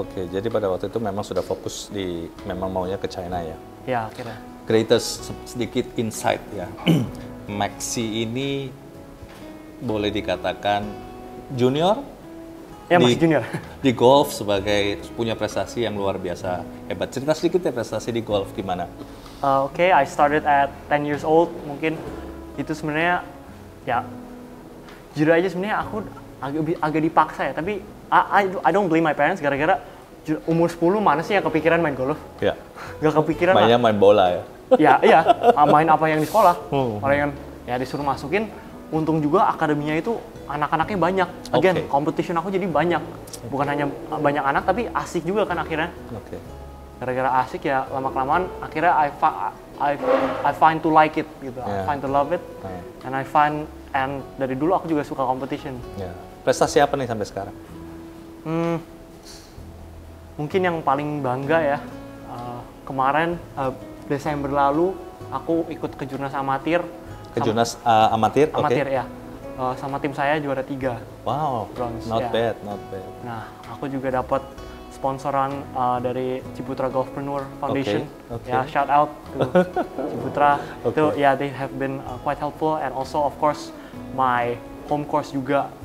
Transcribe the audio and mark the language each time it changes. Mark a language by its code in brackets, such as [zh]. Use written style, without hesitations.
[id] Jadi pada waktu itu memang sudah fokus memang maunya ke China ya. Ya akhirnya. Greatest sedikit insight ya. Maxi ini boleh dikatakan junior? Ya masih junior. Di golf sebagai punya prestasi yang luar biasa hebat. Cerita sedikit ya prestasi di golf gimana? [en] Oke, I started at 10 years old. [id] Mungkin itu sebenarnya ya jujur aja sebenarnya aku agak dipaksa ya. Tapi [en] I don't blame my parents [id] gara-gara umur 10 mana sih yang kepikiran main golf? Ya. Gak kepikiran. Mainnya main bola ya. Iya, main apa yang di sekolah. Orang yang ya disuruh masukin. Untung juga akademinya itu anak-anaknya banyak. Again, competition aku jadi banyak. Bukan hanya banyak anak, tapi asik juga kan akhirnya. Oke. Gara-gara asik ya lama-kelamaan akhirnya [en] I find to like it [id] gitu. [en] I find to love it. [id] And dari dulu aku juga suka competition. Yeah. Prestasi apa nih sampai sekarang? Mungkin yang paling bangga ya. Kemarin Desember lalu aku ikut ke Jurnas Amatir. Ke Jurnas amatir? Amatir ya. sama tim saya juara 3. [en] Wow, Bronze, not bad, not bad. [id] Nah, aku juga dapat sponsoran dari Ciputra Golfpreneur Foundation. [en] Okay. Ya, shout out to Ciputra. Itu Okay. ya, they have been quite helpful, and also of course my home course juga.